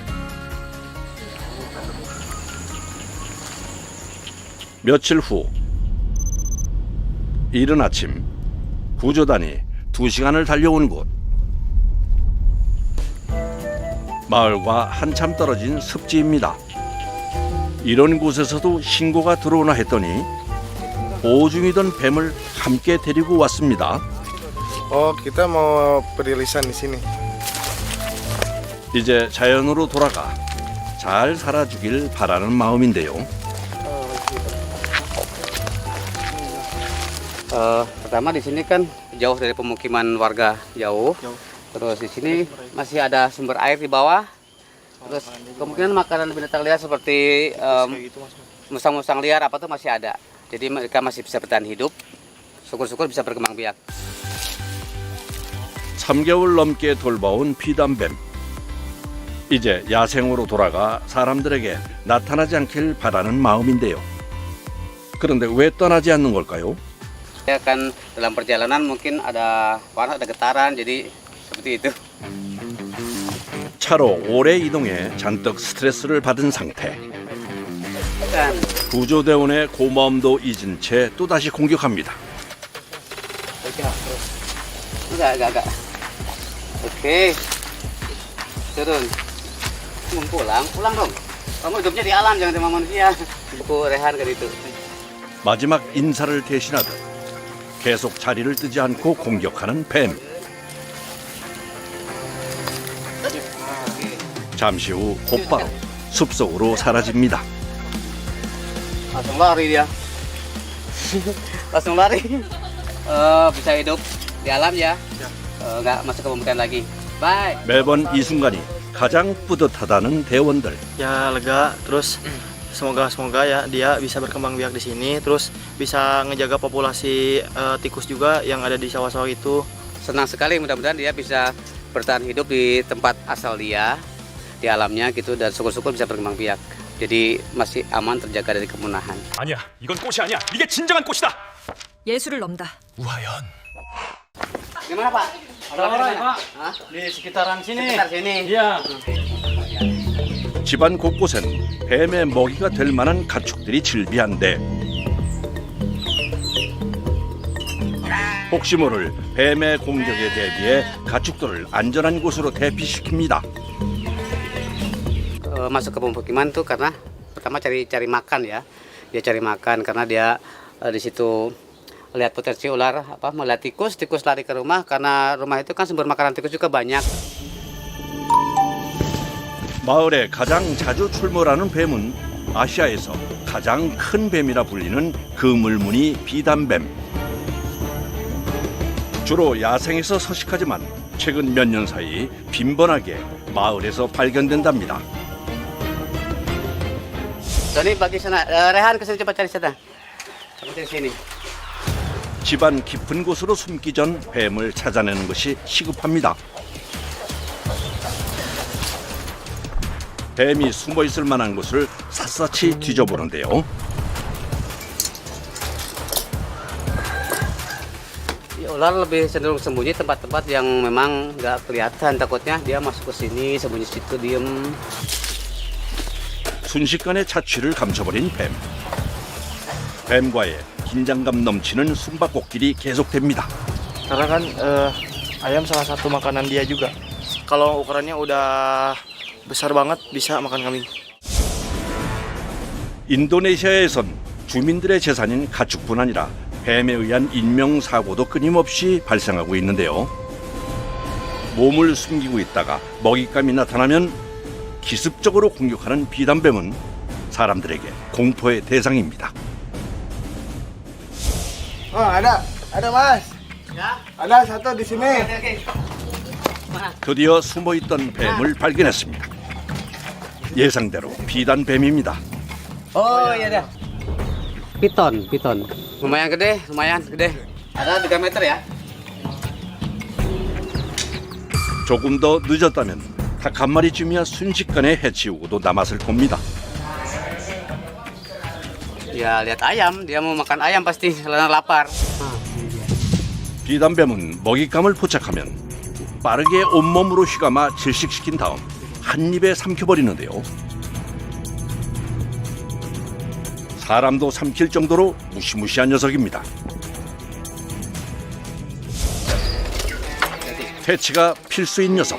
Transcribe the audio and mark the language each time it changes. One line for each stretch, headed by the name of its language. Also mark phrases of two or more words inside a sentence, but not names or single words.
Korean: 며칠 후 이른 아침 구조단이 2시간을 달려온 곳. 마을과 한참 떨어진 습지입니다. 이런 곳에서도 신고가 들어오나 했더니 보호 중이던 뱀을 함께 데리고 왔습니다.
Indonesian: Kita mau perilisan di sini.
Korean: 이제 자연으로 돌아가 잘 살아주길 바라는 마음인데요.
Indonesian: Pertama di sini kan jauh dari pemukiman warga, jauh. Terus di sini masih ada sumber air di bawah. Terus kemungkinan makanan binatang liar seperti musang-musang liar apa tuh masih ada. Jadi mereka masih bisa bertahan hidup. Syukur-syukur bisa berkembang biak.
Korean: 3개월 넘게 돌봐온 비단뱀. 이제 야생으로 돌아가 사람들에게 나타나지 않길 바라는 마음인데요. 그런데 왜 떠나지 않는 걸까요?
Indonesian: Ya kan dalam perjalanan mungkin ada panas, ada getaran, jadi seperti itu.
Korean: 차로 오래 이동해 잔뜩 스트레스를 받은 상태.
Indonesian: Kan.
Korean: 구조대원의 고마움도 잊은 채 또다시 공격합니다.
Indonesian: Enggak. Oke. Turun. Pulang dong. Kamu hidupnya di alam, jangan sama manusia. Buku rehan kan itu.
Korean: 마지막 인사를 대신하듯 계속 자리를 뜨지 않고 공격하는 뱀. 잠시 후 곧바로 숲속으로 사라집니다.
Indonesian: Langsung lari dia. Langsung lari. Bisa hidup di alam ya. Nggak masuk ke permukaan lagi. Bye.
Korean: 매번 이 순간이 가장 뿌듯하다는 대원들.
Indonesian: Ya lega, terus semoga ya dia bisa berkembang biak di sini, terus bisa ngejaga populasi tikus juga yang ada di sawah-sawah itu. Senang sekali, mudah-mudahan dia bisa bertahan hidup di tempat asal dia, di alamnya gitu, dan syukur-syukur bisa berkembang biak. Jadi masih aman terjaga dari kepunahan.
Korean: 아니야, 이건 꽃이 아니야. 이게 진정한 꽃이다. 예술을 넘다. 우하연.
Indonesian: Gimana Pak? Ada orang Pak? Di sekitaran sini. Sekitar sini. Iya.
Korean: 집안 곳곳엔 뱀의 먹이가 될 만한 가축들이 즐비한데 혹시 모를 뱀의 공격에 대비해 가축들을 안전한 곳으로 대피시킵니다.
Indonesian: Masuk ke pemukiman tuh karena pertama cari makan ya. Dia cari makan karena dia di situ lihat potensi ular, melihat tikus lari ke rumah karena rumah itu kan sumber makanan tikus juga banyak.
Korean: 마을에 가장 자주 출몰하는 뱀은 아시아에서 가장 큰 뱀이라 불리는 그물무늬 비단뱀. 주로 야생에서 서식하지만 최근 몇 년 사이 빈번하게 마을에서 발견된답니다.
Indonesian: Tony bagi sana, Rehan kesini coba cari sana. Coba cari sini.
Korean: 집안 깊은 곳으로 숨기 전 뱀을 찾아내는 것이 시급합니다. 뱀이 숨어 있을 만한 곳을 샅샅이 뒤져보는데요.
Indonesian: Ular lebih cenderung sembunyi tempat-tempat yang memang nggak kelihatan, takutnya dia masuk ke sini sembunyi situ diem.
Korean: 순식간에 자취를 감춰버린 뱀. 뱀과의 긴장감 넘치는 숨바꼭질이 계속됩니다.
Indonesian: Karena kan ayam salah satu makanan dia juga. Kalau ukurannya udah besar banget bisa makan kambing.
Korean: 인도네시아에선 주민들의 재산인 가축뿐 아니라 뱀에 의한 인명사고도 끊임없이 발생하고 있는데요. 몸을 숨기고 있다가 먹잇감이 나타나면 기습적으로 공격하는 비단뱀은 사람들에게 공포의 대상입니다.
Indonesian: Ada mas. Ada satu di sini.
Korean: 드디어 숨어있던 뱀을 발견했습니다. 예상대로 비단뱀입니다.
Indonesian: Oh iya dah. Piton. Lumayan gede. Ada 3 meter ya.
Korean: 조금 더 늦었다면 닭 한 마리쯤이야 순식간에 해치우고도 남았을 겁니다.
Indonesian: Ya lihat ayam, dia mau makan ayam pasti, karena lapar.
Korean: 비단뱀은 먹잇감을 포착하면 빠르게 온몸으로 휘감아 질식시킨 다음 한 입에 삼켜버리는데요. 사람도 삼킬 정도로 무시무시한 녀석입니다. 퇴치가 필수인 녀석.